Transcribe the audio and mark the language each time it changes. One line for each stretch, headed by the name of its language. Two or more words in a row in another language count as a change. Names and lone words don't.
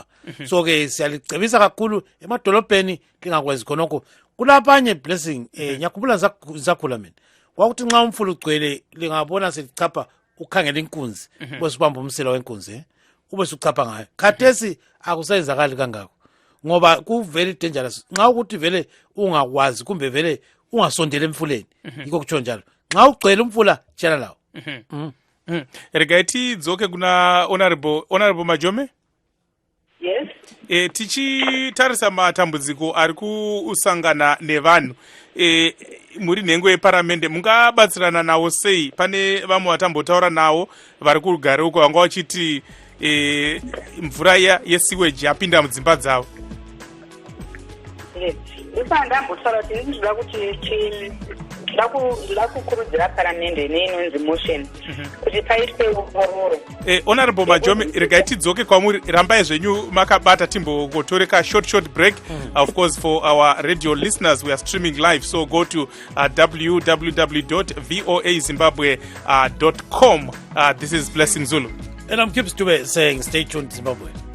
North Ndebele: So-ke siyalicebisa kakhulu emadolobheni lingakwenzi khonokho. Kulabanye blessing ngiyakhumbula zakhula mina kwakuthi nxa umfula ugcwele lingabona selichapha ukhangela inkunzi bese ubamba umsela wenkunzi ube suchapha ngayo. Khathesi akusayenzakali kangako ngoba ku
English: very dangerous
North Ndebele: nxa ukuthi vele ungakwazi kumbe vele ungasondela emfuleni yiko kutsho njalo nxa ugcwele umfula tshela lawo.
Shona: Regaiti dzoke kuna honorable Majome. Yes. Tichitarisa matambudziko ari kusangana nevanhu muri nhengo yeparamende mungabatsirana nawo sei? Pane vamwe vatambotaura nawo vari kugara uko vanga vachiti mvura yesiweji yapinda mudzimba dzavo. Ndambotaura kuti ndinoda kuti ndakukurudzira paramende neinonzi motion kuti paitwe ongororo. Honorable Majome, regai tidzoke kwamuri, rambai zvenyu makabata timbotoreka
English: short break. Of course, for our radio listeners, we are streaming live, so go to www.voazimbabwe.com. This is Blessing Zulu. And I'm Gibbs Dube saying stay tuned, Zimbabwe.